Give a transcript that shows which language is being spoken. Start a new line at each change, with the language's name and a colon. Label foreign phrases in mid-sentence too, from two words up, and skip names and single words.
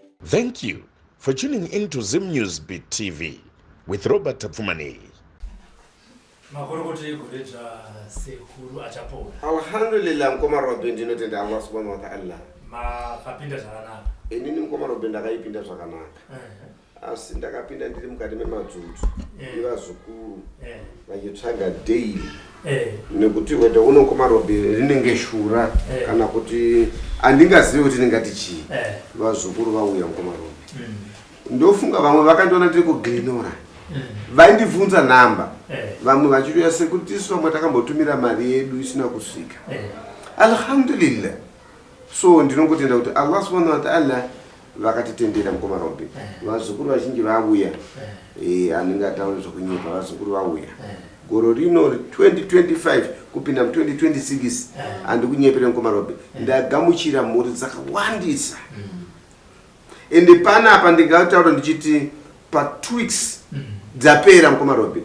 English: Thank you for tuning in to Zim News Beat TV with Robert Tapfumani.
Shona: Alhamdulillah, mkoma Robin ndinotenda
Arabic: الله سبحانه وتعالى.
Shona: Kapinda zvakanaka. Inini mkoma Robin ndakaipinda zvakanaka. Asi ndakapinda ndiri mukati memadzudzu. Nevazukuru vachitsvaga daily. Nekuti wenda uno mkoma Robin rinenge shura kana kuti andingazivi kuti ndingati chii. Vazukuru vauya mkoma Robin. Ndofunga vamwe vakandiona ndiri kuignora. Vaindibvunza namba. Vamwe vachitoya sekuti isu vamwe takambotumira mari yedu isina kusvika. Alhamdulillah. So ndinongotenda kuti
Arabic: الله سبحانه وتعالى
Shona: vakatitendera mkoma Robin. Vazukuru vazhinji vauya. Anenge ataura zvokunyepa vazukuru vauya. Goro rino 2025 kupinda 2026 andikunyepera mkoma Robin. Ndagamuchira mhuri dzakawandisa. Ende panapa ndingataura ndichiti pa 2 weeks dzapera mkoma Robin.